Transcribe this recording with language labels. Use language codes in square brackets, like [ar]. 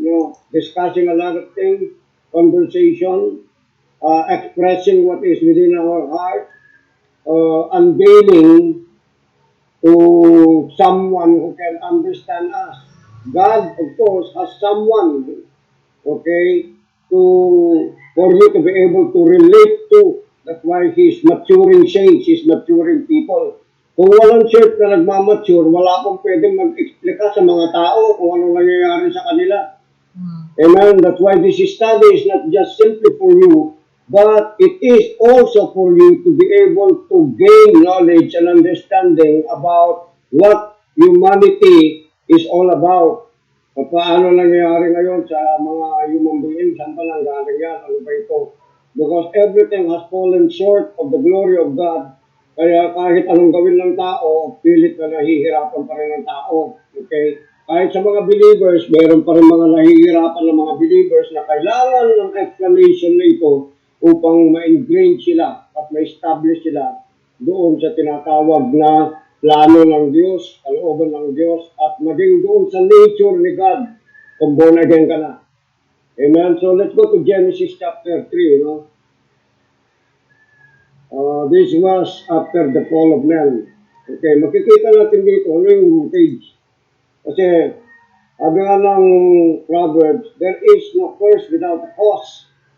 [en] You know, discussing a lot of things, conversation, expressing what is within our heart, unveiling to someone who can understand us. God, of course, has someone, okay, for you to be able to relate to. That's why He's maturing saints, He's maturing people. [tl] Kung walang church na nagmamature, wala pong pwedeng mag-explika sa mga tao kung anong nangyayari sa kanila. Amen. [en] That's why this study is not just simply for you, but it is also for you to be able to gain knowledge and understanding about what humanity is all about. [tl] Paano nangyayari ngayon sa mga human beings? Saan pa lang galing yan? Ano ba ito? [en] Because everything has fallen short of the glory of God. [tl] Kaya kahit anong gawin ng tao, pilit na nahihirapan pa rin ng tao. Okay? Kahit sa mga believers, meron pa rin mga nahihirapan ng mga believers na kailangan ng explanation na ito upang ma-ingrain sila at ma-establish sila doon sa tinatawag na plano ng Diyos, kalooban ng Diyos, at maging doon sa nature ni God kung born again ka na. Amen? [en] So let's go to Genesis chapter 3, you know. This was after the fall of man. Okay, [tl] makikita natin dito ano yung [en] rootage. [tl] Kasi, sabi nga ng [en] Proverbs, there is no curse without a cause.